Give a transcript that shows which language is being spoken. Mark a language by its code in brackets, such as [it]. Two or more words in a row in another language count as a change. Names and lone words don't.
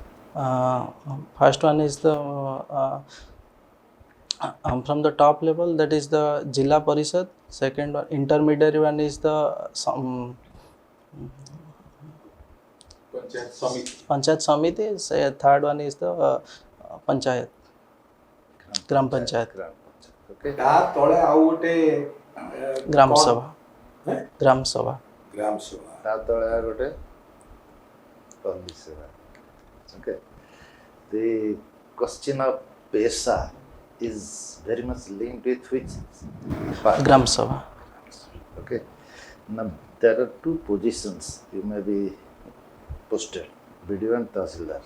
[en] First one is the from the top level, that is the Jilla Parishad. Second one, intermediary one is the Panchayat Samiti. Third one is the Panchayat. Gram Panchayat. Gram Panchayat. Okay. [or] ତା ତଳେ ଆଉ ଗୋଟେ [en] Gram Sabha. Gram Sabha. ग्राम सभा [or] ତା ତଳେ ଆଉ ଗୋଟେ ପଲ୍ଲୀ ସେବା. [en] Okay. The question of pesa is very much linked with which part? Gram Sabha. Okay. Now there are two positions you may be posted, BDO and Tahsildar.